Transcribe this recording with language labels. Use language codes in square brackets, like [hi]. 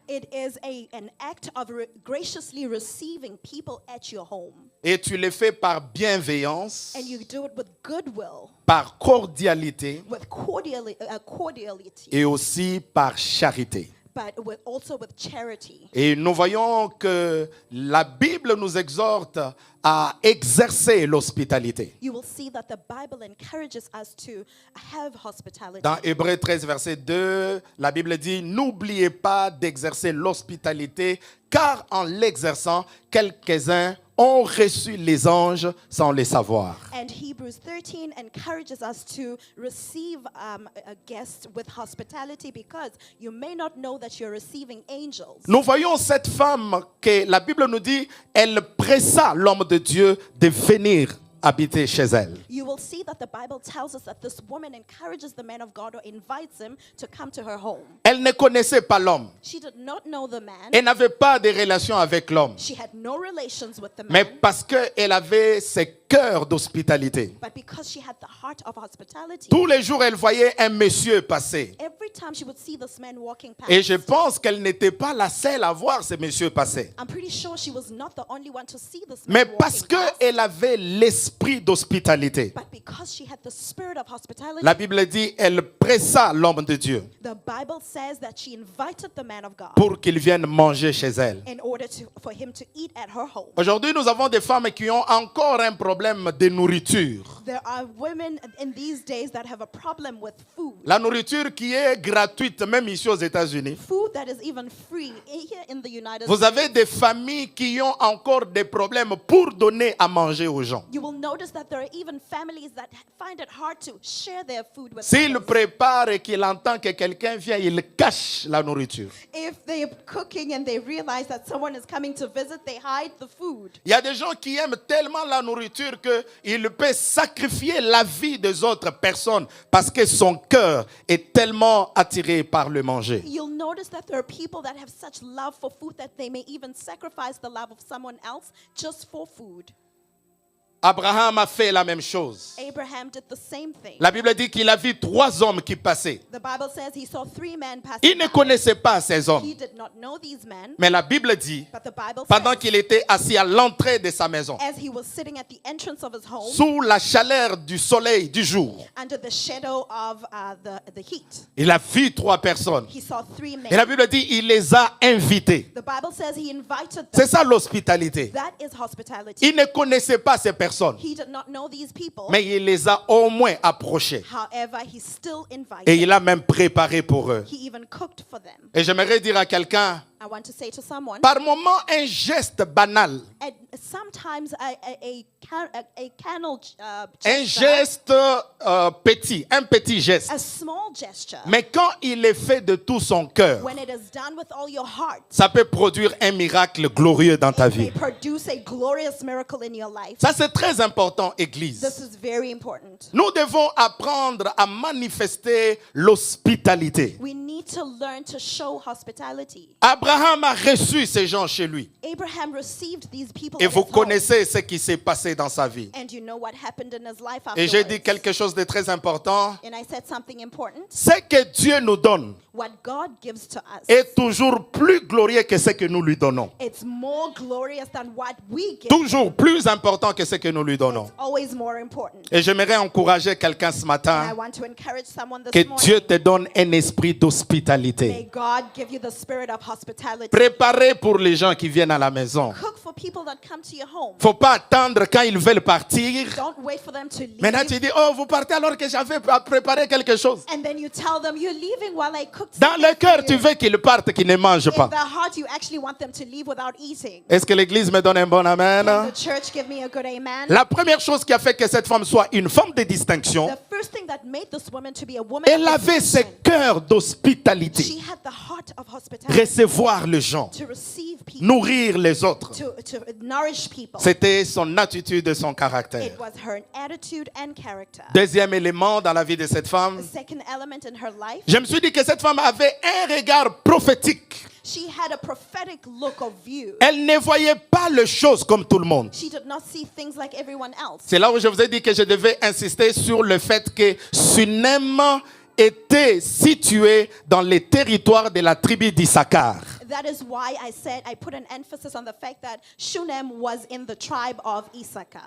[en] It is an act of graciously receiving people at your home. [fr] Et tu le fais par bienveillance, [en] And you do it with goodwill, [fr] par cordialité [en] with cordiality, [fr] et aussi par charité. [en] but also with charity. [fr] Et nous voyons que la Bible nous exhorte à exercer l'hospitalité. [en] You will see that the Bible encourages us to have hospitality. [fr] Dans Hébreux 13, verset 2, la Bible dit « N'oubliez pas d'exercer l'hospitalité, car en l'exerçant, quelques-uns ont reçu les anges sans le savoir. » [en] And Hebrews 13 encourages us to receive a guest with hospitality because you may not know that you're receiving angels. [fr] Nous voyons cette femme que la Bible nous dit, elle pressa l'homme de Dieu de venir habiter chez elle. [en] You will see that the Bible tells us that this woman encourages the man of God or invites him to come to her home. [fr] Elle ne connaissait pas l'homme. [en] She did not know the man. [fr] Elle n'avait pas de relation avec l'homme. [en] She had no relations with the [fr] Mais [en] man. [fr] parce qu'elle avait ce cœur d'hospitalité. [en] But because she had the heart of hospitality, [fr] Tous les jours, elle voyait un monsieur passer. [en] every time she would see this man walking past, [fr] Et je pense qu'elle n'était pas la seule à voir ce monsieur passer. [en] I'm pretty sure she was not the only one to see this man walking [fr] parce [en] past. [fr] qu'elle avait l'esprit d'hospitalité. [en] But because she had the spirit of hospitality, [fr] La Bible dit, elle pressa l'homme de Dieu [en] the Bible says that she invited the man of God [fr] pour qu'il vienne manger chez elle. [en] in order for him to eat at her home. [fr] Aujourd'hui, nous avons des femmes qui ont encore un problème de nourriture. [en] There are women in these days that have a problem with food. [fr] La nourriture qui est gratuite, même ici aux États-Unis. [en] Food that is even free here in the United [fr] Vous [en] States. [fr] avez des familles qui ont encore des problèmes pour donner à manger aux gens. [en] You will notice that there are even families that find it hard to share their food with [fr] S'il [en] others. [fr] prépare et qu'il entend que quelqu'un vient, il cache la nourriture. [en] If they're cooking and they realize that someone is coming to visit, they hide the food. [fr] Il y a des gens qui aiment tellement la nourriture qu'il peut sacrifier la vie des autres personnes parce que son cœur est tellement attiré par le manger. [en] You'll notice that there are people that have such love for food that they may even sacrifice the love of someone else just for food. [fr] Abraham a fait la même chose. [en] Abraham did the same thing. [fr] La Bible dit qu'il a vu 3 hommes qui passaient. [en] The Bible says he saw 3 men passing [fr] Il ne [en] by. [fr] connaissait pas ces hommes. [en] He did not know these men, [fr] Mais la Bible dit, [en] but the Bible [fr] pendant [en] says [fr] qu'il était assis à l'entrée de sa maison, [en] as he was sitting at the entrance of his home, [fr] sous la chaleur du soleil du jour, [en] under the shadow of the heat, [fr] il a vu 3 personnes. [en] he saw 3 men. [fr] Et la Bible dit, il les a invités. [en] The Bible says he invited [fr] C'est [en] them. [fr] ça l'hospitalité. [en] That is hospitality. [fr] Il ne connaissait pas ces personnes, [en] He did not know these people. [fr] mais il les a au moins approchés. [en] However, he still invited [fr] Et [en] them. [fr] il a même préparé pour eux. [en] He even cooked for them. [fr] Et j'aimerais dire à quelqu'un, [en] I want to say to someone, [fr] par moment, un geste banal [en] and sometimes a [fr] Un geste petit, un petit geste. [en] a small gesture. [fr] Mais quand il est fait de tout son cœur, [en] When it is done with all your heart, [fr] ça peut produire un miracle glorieux dans ta [en] it may [fr] vie. [en] produce a glorious miracle in your life. [fr] Ça, c'est très important, Église. [en] This is very important. [fr] Nous devons apprendre à manifester l'hospitalité. [en] We need to learn to show hospitality. [fr] Abraham a reçu ces gens chez lui. [en] Abraham received these people [fr] Et [en] in [fr] vous [en] his home. [fr] connaissez ce qui s'est passé dans sa vie. [en] And you know what happened in his life [fr] Et j'ai [en] afterwards. [fr] dit quelque chose de très important. [en] And I said something important. [fr] Ce que Dieu nous donne [en] What God gives to us, [fr] est toujours plus glorieux que ce que nous lui donnons. [en] it's more glorious than what we give. [fr] Toujours plus important que ce que nous lui donnons. [en] It's always more important. [fr] Et j'aimerais encourager quelqu'un ce [en] And I [fr] matin [en] want to encourage someone this [fr] que [en] morning. [fr] Dieu te donne un esprit [en] May [fr] d'hospitalité. [en] God give you the spirit of hospitality. [fr] Préparez pour les gens qui viennent à la maison. [en] Cook for people that come to your home. [fr] Faut pas attendre quand ils veulent partir. [en] Don't wait for them to leave. [fr] Maintenant tu dis, oh, vous partez alors que j'avais préparé quelque chose. [en] And then you tell them you're leaving while I cooked [fr] Dans [en] something [fr] le cœur, [en] for [fr] tu [en] you. [fr] veux qu'ils partent, qu'ils ne mangent [en] In [fr] pas. [en] the heart, you actually want them to leave without eating. [fr] Est-ce que l'église me donne un bon amen? [en] Can the church give me a good amen? [fr] La première chose qui a fait que cette femme soit une femme de distinction, [en] The first thing that made this woman to be a woman [fr] elle [en] of [fr] avait ce [en] distinction, [fr] cœur d'hospitalité. [en] she had the heart of hospitality, [fr] Recevoir les gens, [en] to receive people, [fr] nourrir les autres. [en] to nourish people. [fr] C'était son attitude et son caractère. [en] It was her attitude and character. [fr] Deuxième élément dans la vie de cette femme, [en] The second element in her life, [fr] je me suis dit que cette femme avait un regard prophétique. [en] she had a prophetic look of view. [fr] Elle ne voyait pas les choses comme tout le monde. [en] She did not see things like everyone else. [fr] C'est là où je vous ai dit que je devais insister sur le fait que Sunem était situé dans les territoires de la tribu d'Issachar. [en] That is why I said I put an emphasis on the fact that Shunem was in the tribe of Issachar.